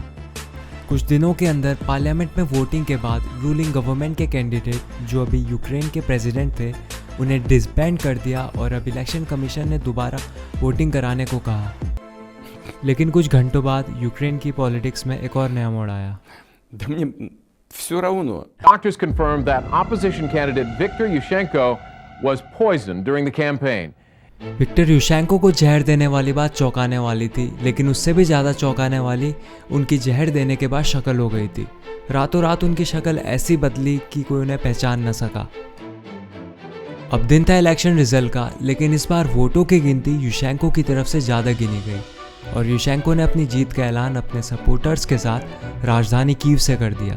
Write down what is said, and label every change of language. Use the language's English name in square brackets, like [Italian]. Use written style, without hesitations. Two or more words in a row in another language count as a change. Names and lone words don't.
[Hindi] कुछ दिनों के अंदर पार्लियामेंट में वोटिंग के बाद [English] ruling government [Hindi] के कैंडिडेट जो अभी यूक्रेन के प्रेसिडेंट थे, उन्हें डिसबैंड कर दिया और अब [English] election commission [Hindi] ने दोबारा वोटिंग कराने को कहा। लेकिन कुछ घंटों बाद यूक्रेन की पॉलिटिक्स में एक और नया मोड़ आया। [Russian] Да мне все равно. [English] Doctors confirmed that opposition candidate Viktor Yushchenko was poisoned during the campaign. [Hindi] विक्टर युशेंको को जहर देने वाली बात चौंकाने वाली थी, लेकिन उससे भी ज़्यादा चौंकाने वाली उनकी जहर देने के बाद शक्ल हो गई थी। रातों रात उनकी शक्ल ऐसी बदली कि कोई उन्हें पहचान न सका। अब दिन था [English] election result [Hindi] का, लेकिन इस बार वोटों की गिनती युशेंको की तरफ से ज़्यादा गिनी गई और युशेंको ने अपनी जीत का ऐलान अपने सपोर्टर्स के साथ राजधानी कीव से कर दिया।